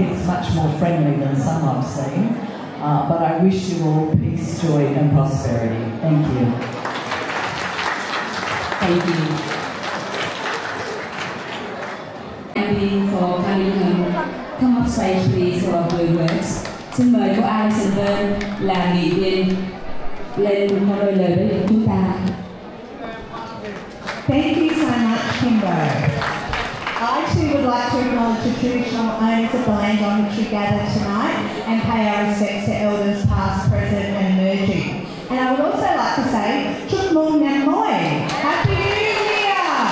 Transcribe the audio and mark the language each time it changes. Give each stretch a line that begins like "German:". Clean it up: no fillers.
English: It's much more friendly than some I've seen, but I wish you all peace, joy and prosperity. Thank you. Thank you. Thank you for coming home. Come up stage please for a few words.
Vietnamese: Xin mời cô Alison là nghị viên lên nói đôi lời với chúng ta.
English: Thank you so much, Kimbo. I too would like to acknowledge the traditional owners of the land on which we gather tonight and pay our respects to elders past, present and emerging. And I would also like to say,
Vietnamese: Chúc Mừng Năm Mới,
English: Happy New Year!